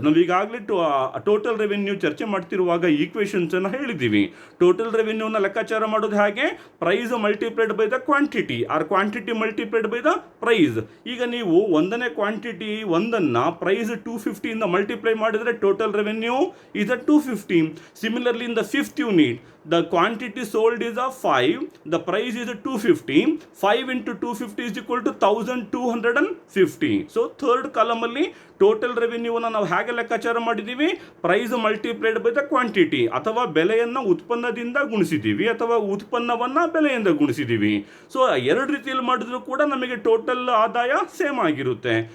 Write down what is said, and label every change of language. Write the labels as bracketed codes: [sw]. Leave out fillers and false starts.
[kn] ನಾವು ಈಗಾಗಲೇ total revenue ಚರ್ಚೆ ಮಾಡ್ತಿರುವಾಗ ಈಕ್ವೇಷನ್ಸ್ ಅನ್ನು ಹೇಳಿದ್ದೀವಿ. ಟೋಟಲ್ ರೆವೆನ್ಯೂನ ಲೆಕ್ಕಾಚಾರ ಮಾಡೋದು ಹಾಗೆ [en] Price multiplied by the quantity or quantity multiplied by the price. [kn] ಈಗ ನೀವು ಒಂದನೇ ಕ್ವಾಂಟಿಟಿ ಒಂದನ್ನು ಪ್ರೈಸ್ 250 ಇಂದ ಮಲ್ಟಿಪ್ಲೈ ಮಾಡಿದರೆ [en] Total revenue is a 250. Similarly in the 5th unit the quantity sold is a 5, the price is a 250. 5 into 250 is equal to 1250. So third column [kn] ಅಲ್ಲಿ total ರೆವೆನ್ಯೂವನ್ನು ನಾವು ಹೇಗೆ ಲೆಕ್ಕಾಚಾರ ಮಾಡಿದ್ದೀವಿ, [en] price multiplied by the quantity, [kn] ಅಥವಾ ಬೆಲೆಯನ್ನು ಉತ್ಪನ್ನದಿಂದ ಗುಣಿಸಿದ್ದೀವಿ ಅಥವಾ ಉತ್ಪನ್ನವನ್ನು ಬೆಲೆಯಿಂದ ಗುಣಿಸಿದ್ದೀವಿ. ಸೊ ಎರಡು ರೀತಿಯಲ್ಲಿ ಮಾಡಿದ್ರು ಕೂಡ ನಮಗೆ ಟೋಟಲ್ ಆದಾಯ ಸೇಮ್ ಆಗಿರುತ್ತೆ.